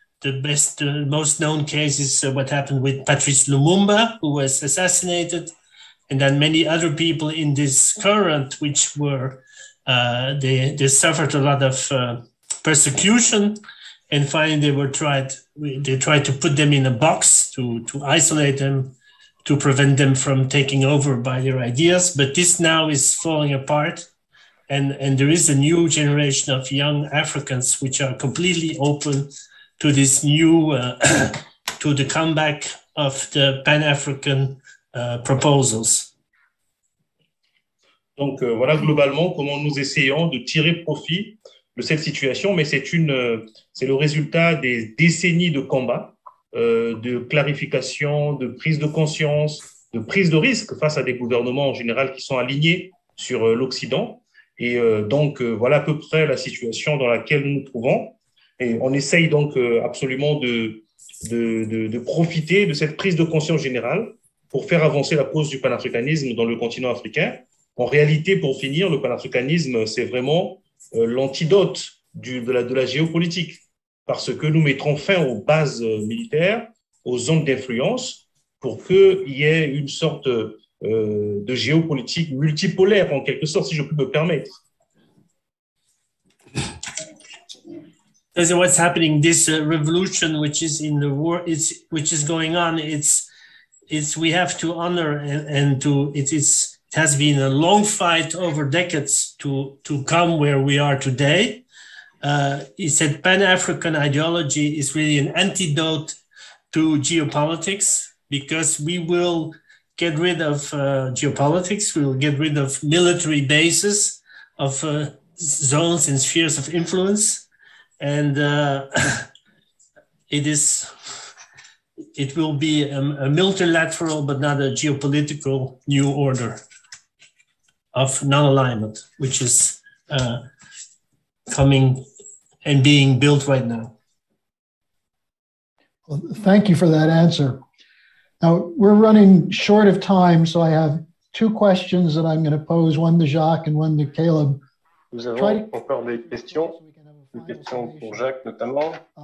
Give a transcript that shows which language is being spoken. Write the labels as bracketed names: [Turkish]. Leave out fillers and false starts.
[English] The most known case is what happened with Patrice Lumumba, who was assassinated, and then many other people in this current, which were they suffered a lot of persecution, and finally they tried to put them in a box to isolate them, to prevent them from taking over by their ideas. But this now is falling apart, and there is a new generation of young Africans which are completely open to this new to the comeback of the Pan-African proposals. [French] Donc voilà globalement comment nous essayons de tirer profit de cette situation, mais c'est le résultat des décennies de combat, de clarification, de prise de conscience, de prise de risque face à des gouvernements en général qui sont alignés sur l'Occident. Et donc voilà à peu près la situation dans laquelle nous nous trouvons. Et on essaye donc absolument de profiter de cette prise de conscience générale pour faire avancer la cause du panafricanisme dans le continent africain. En réalité, pour finir, le panafricanisme, c'est vraiment l'antidote de la géopolitique, parce que nous mettrons fin aux bases militaires, aux zones d'influence, pour qu'il y ait une sorte de géopolitique multipolaire, en quelque sorte, si je peux me permettre. [English] Because what's happening, this revolution which is in the war, which is going on, we have to honor it has been a long fight over decades to come where we are today. He said Pan-African ideology is really an antidote to geopolitics, because we will get rid of geopolitics, we will get rid of military bases, of zones and spheres of influence, and it will be a multilateral but not a geopolitical new order of non-alignment, which is coming and being built right now. Well, thank you for that answer. Now, we're running short of time, so I have two questions that I'm going to pose, one to Jacques and one to Caleb. [French] Nous avons encore des questions pour Jacques notamment.